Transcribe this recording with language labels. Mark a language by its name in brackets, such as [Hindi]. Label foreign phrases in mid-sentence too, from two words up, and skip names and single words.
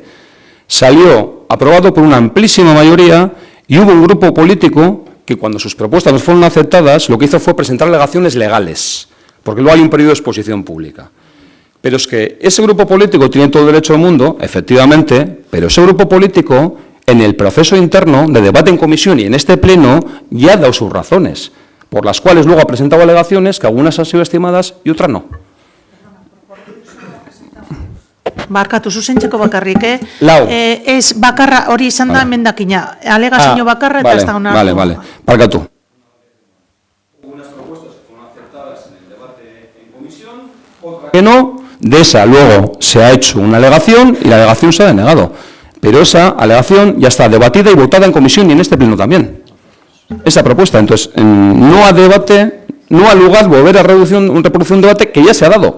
[Spanish] Salió aprobado por una amplísima mayoría y hubo un grupo político que cuando sus propuestas no fueron aceptadas, lo que hizo fue presentar alegaciones legales, porque luego hay un periodo de exposición pública. Pero es que ese grupo político tiene todo el derecho del mundo, efectivamente, pero ese grupo político, en el proceso interno de debate en comisión y en este pleno, ya ha dado sus razones, por las cuales luego ha presentado alegaciones que algunas han sido estimadas y otras no. [Basque] Barkatu, zuzentzeko bakarrik, Lau. Ez bakarra hori izan da emendakina, alegazio bakarra eta ez da onartu. Vale, barkatu. [Spanish] Que no, de esa luego se ha hecho una alegación y la alegación se ha denegado. Pero esa alegación ya está debatida y votada en comisión y en este pleno también. Esa propuesta, entonces, no a debate, no a lugar volver a reproducir un debate que ya se ha dado.